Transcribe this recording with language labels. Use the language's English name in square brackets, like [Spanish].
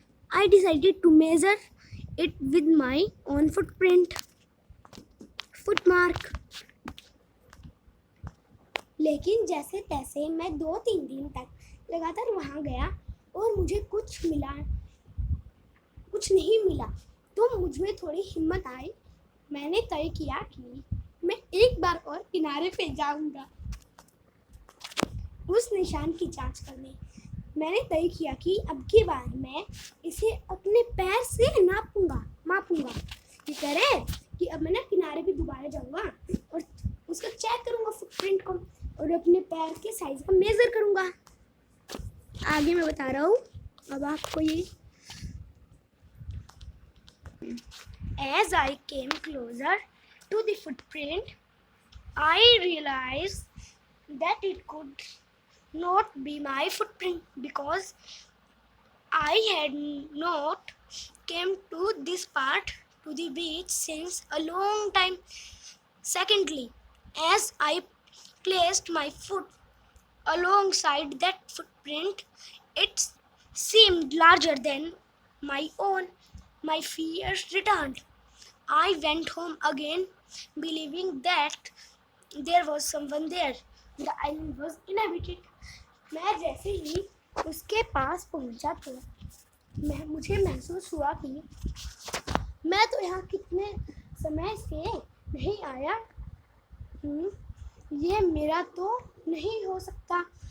[English] I decided to measure it with my own footmark. [Hindi] लेकिन जैसे तैसे मैं 2-3 दिन तक लगातार वहाँ गया और मुझे कुछ नहीं मिला, तो मुझ में थोड़ी हिम्मत आई। मैंने तय किया कि मैं एक बार और किनारे पे जाऊंगा उस निशान की जांच करने। मैंने तय किया कि अब की बार मैं इसे अपने पैर से मापूंगा। ये कह रहे कि अब मैं ना किनारे पे दोबारा जाऊंगा और उसका चेक करूंगा फुटप्रिंट को और अपने पैर के साइज का मेजर करूंगा। आगे मैं बता रहा हूँ अब आपको ये। [English] As I came closer to the footprint, I realized that it could not be my footprint because I had not came to this part to the beach since a long time. Secondly, as I placed my foot alongside that footprint, it seemed larger than my own. My fears returned. I went home again, believing that there was someone there. The island was inhabited. [Hindi] मैं जैसे ही उसके पास पहुंचा तो मुझे महसूस हुआ कि मैं तो यहाँ कितने समय से नहीं आया हूँ, ये मेरा तो नहीं हो सकता।